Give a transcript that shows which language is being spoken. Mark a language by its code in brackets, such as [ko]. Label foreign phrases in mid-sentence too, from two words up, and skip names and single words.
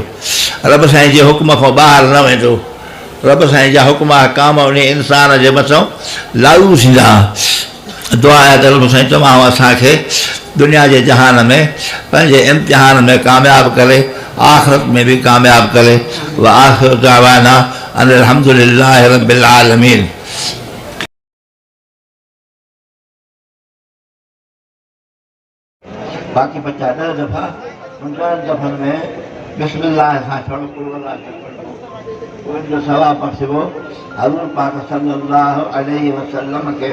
[sd] रब साईं जे हुकुम खां ॿाहिरि न वेंदो। रब साईं जा हुकुम काम उन इंसान जे मथां लागू थींदा। दुआ आहे त रब साईं तमामु असांखे दुनिया जे जहान में पंहिंजे इम्तिहान में कामयाबु करे, आख़िरत में भी कामयाब करे। [ar] وآخر دعوانا أن الحمد لله رب العالمين. [sd] बाक़ी बच्चा 10 दफ़ा 50 दफ़न में बिस्मिल्लाह सां छोड़ो कुलवला पढ़ो, उनजो सवाब बख़्शिबो हज़ूर पाक [ar] صلى الله عليه وسلم [sd] खे।